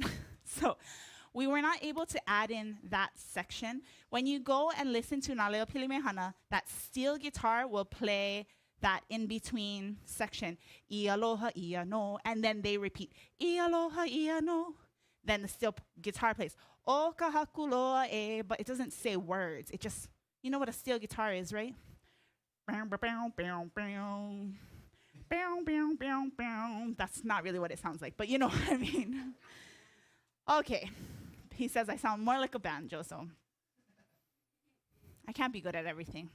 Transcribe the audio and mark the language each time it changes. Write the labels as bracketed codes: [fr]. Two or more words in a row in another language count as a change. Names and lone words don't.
[en] So we were not able to add in that section. When you go and listen to Leo Pilimehana, that steel guitar will play that in-between section, [haw] I aloha, I no, [en] and then they repeat, [haw] I aloha, I no. [en] Then the steel guitar plays, [haw] o kahakuloa e, [en] but it doesn't say words. It just, you know what a steel guitar is, right? That's not really what it sounds like, but you know what I mean. Okay, he says I sound more like a banjo, so I can't be good at everything.